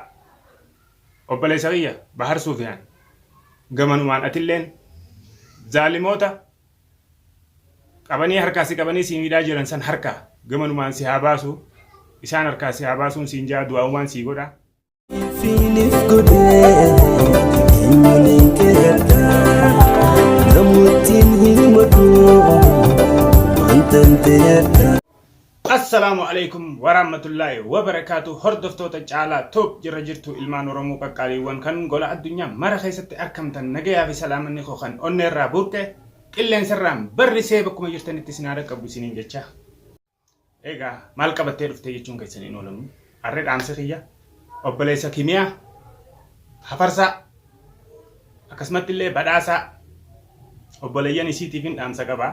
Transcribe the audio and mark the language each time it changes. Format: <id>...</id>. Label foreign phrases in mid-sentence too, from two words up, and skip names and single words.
<om>Obboleessa kiyya Bahar Suufiyaan gamanumaan atilleen zaalimoota qabanii harkaa si qabanii si miidhaa jiran san harkaa gamanumaan si haa baasu isaan harkaa si haa baasuun siin jaa du'aawwan si godha. Fiiniif godhee eenyuun keerta namoottiin himatu wantan teerta.</om> <ar>السلام عليكم ورحمة الله وبركاته.</ar> <om>Hordoftoota caalaa top jirra jirtu ilmaan Oromoo qaqqaaliiwwan kan gola addunyaa mara keessatti argamtan nagayaa fi salaamanni koo kan onneerraa buutte qilleensarraan barrisee bakkuma jirtanitti isin haadha qabdu isiniin jecha. Egaa maal qabattee dhuftee jechuun keessaniin oolamu harree dhaamsa kiyya obboleessa Kimiyaa Hafarsaa akkasumatti illee badhaasaa obboleeyyan isiitiifin dhaamsa qabaa.</om>